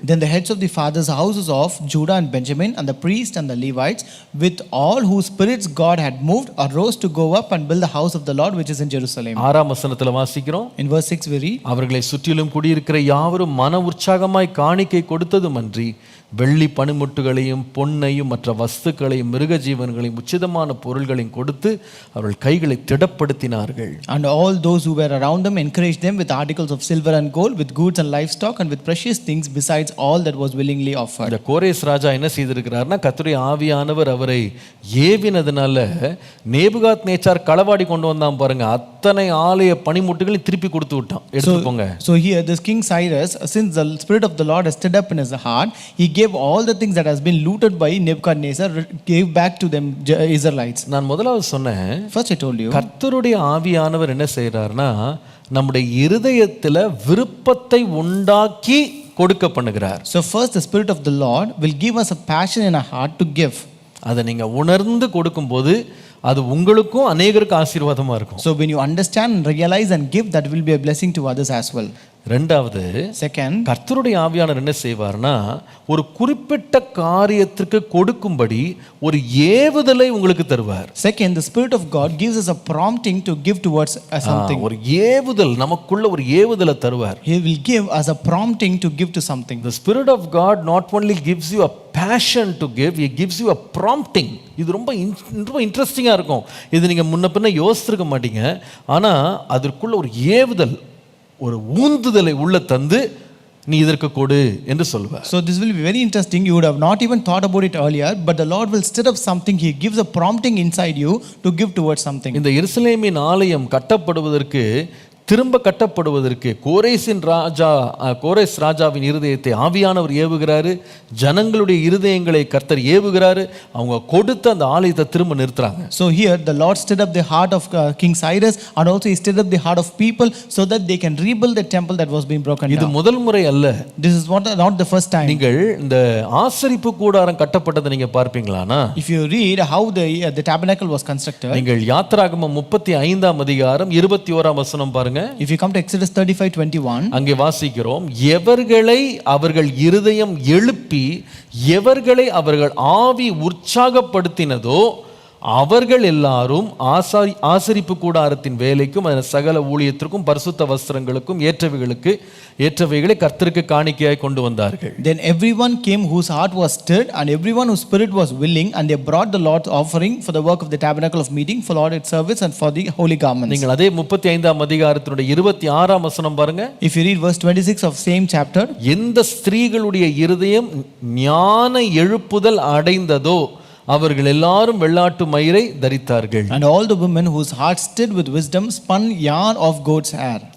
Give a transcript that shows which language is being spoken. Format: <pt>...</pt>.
<en>Then the heads of the fathers' houses of Judah and Benjamin and the priests and the Levites with all whose spirits God had moved arose to go up and build the house of the Lord which is in Jerusalem.</en> <ta>6ஆம் வசனத்துல வாசிக்கிறோம்.</ta> <en>In verse 6 we read,</en> <ta>அவர்களை சுற்றிலும் குடியிருக்கிற யாவரும் மன உற்சாகமாய் காணிக்கை கொடுத்ததுமன்றி வெள்ளி பனிமுட்டுகளையும் பொன்னையும் மற்ற வஸ்துக்களையும் மிருக ஜீவன்களையும் உச்சிதமான பொருள்களையும் கொடுத்து அவர்கள் கைகளை திடப்படுத்தினார்கள்.</ta> <en>And all those who were around them encouraged them with articles of silver and gold, with goods and livestock, and with precious things besides all that was willingly offered.</en> <ta>இந்த கோரேஸ் ராஜா என்ன செய்திருக்கிறார்னா, கர்த்தருடைய ஆவியானவர் அவரை ஏவினதுனால நேபுகாத்நேச்சார் களவாடி கொண்டு வந்தான் பாருங்க, அத்தனை ஆலய பனிமுட்டுகளையும் திருப்பி கொடுத்து விட்டான். எடுத்துக்கோங்க.</ta> <en>So here this King Cyrus, since the spirit of the Lord has stirred up in his heart, he gave all the things that has been looted by Nebuchadnezzar, gave back to them Israelites.</en> <ta>நான் முதலாவது சொன்னேன்,</ta> <en>first I told you,</en> <ta>கர்த்தருடைய ஆவியானவர் என்ன செய்யறார்னா, நம்முடைய இருதயத்துல விருப்பத்தை உண்டாக்கி கொடுக்க பண்ணுகிறார்.</ta> <en>So first the spirit of the Lord will give us a passion in our heart to give.</en> <ta>அதை நீங்க உணர்ந்து கொடுக்கும்போது அது உங்களுக்கும் அநேகருக்கு ஆசீர்வாதமா இருக்கும்.</ta> <en>So when you understand and realize and give, that will be a blessing to others as well.</en> <ta>ரெண்டாவது,</ta> <en>second,</en> <ta>கர்த்தருடைய ஆவியானவர் என்ன செய்வார்னா, ஒரு குறிப்பிட்ட காரியத்திற்கு கொடுக்கும்படி ஒரு ஏவுதலை உங்களுக்கு தருவார்.</ta> <en>Second, the spirit of God gives us a prompting to give towards something. ஒரு ஏவுதல், நமக்குள்ள ஒரு ஏவுதலை தருவார். He will give us a prompting to give to something. The spirit of God not only gives you a passion to give, he gives you a prompting.</en> <ta>இது ரொம்ப இன்ட்ரெஸ்டிங்கா இருக்கும். இது நீங்க முன்ன பின்ன யோசிச்சிருக்க மாட்டீங்க. ஆனா அதற்குள்ள ஒரு ஏவுதல், ஒரு ஊந்துதலை உள்ள தந்து நீ இதற்கு கொடு என்று சொல்வார்.</ta> <en>So this will be very interesting. You would have not even thought about it earlier, but the Lord will stir up something. He gives a prompting inside you to give towards something.</en> <ta>இந்த எருசலேமின் ஆலயம் கட்டப்படுவதற்கு, திரும்ப கட்டப்படுவதற்கு கோரேஸ் ராஜாவின் இருதயத்தை ஆவியானவர் ஏவுகிறாரு. ஜனங்களுடைய இருதயங்களை கர்த்தர் ஏவுகிறாரு. அவங்க கொடுத்த அந்த ஆலயத்தை திரும்ப நிறுத்துறாங்க.</ta> <en>So here the Lord stirred up the heart of King Cyrus, and also he stirred up the heart of people so that they can rebuild the temple that was being broken down.</en> <ta>இது முதல் முறை அல்ல.</ta> <en>This is not the first time.</en> <ta>நீங்கள் இந்த ஆசரிப்பு கூடாரம் கட்டப்பட்டதை நீங்க பார்ப்பீங்களானா,</ta> <en>if you read how the tabernacle was constructed,</en> <ta>நீங்கள் யாத்திராகமம் 35ஆம் அதிகாரம் 21ஆம் வசனம் பாருங்க.</ta> <en>if you come to Exodus 35:21,</en> <ta>அங்கே வாசிக்கிறோம், எவர்களை அவர்கள் இருதயம் எழுப்பி எவர்களை அவர்கள் ஆவி உற்சாகப்படுத்தினதோ அவர்கள் எல்லாரும் ஆசரிப்பு கூடாரத்தின் வேலைக்கும் அதன் சகல ஊழியத்திற்கும் பரிசுத்த வஸ்திரங்களுக்கும் ஏற்றவைகளை கர்த்தருக்கு காணிக்கையாய் கொண்டு வந்தார்கள்.</ta> <en>Then everyone came whose heart was stirred, and everyone whose spirit was willing, and they brought the Lord's offering for the work of the tabernacle of meeting, for Lord's service, and for the holy garments.</en> <ta>நீங்கள் அதே 35ஆம் அதிகாரத்தினுடைய 26ஆம் வசனம் பாருங்க.</ta> <en>If you read verse 26 of same chapter,</en> <ta>எந்த ஸ்திரீகளுடைய இருதயம் ஞான எழுப்புதல் அடைந்ததோ அவர்கள் எல்லாரும் வெள்ளாட்டு மயிரை தரித்தார்கள்.</ta> <en>and all the women whose hearts stirred with wisdom spun yarn of goat's hair.</en>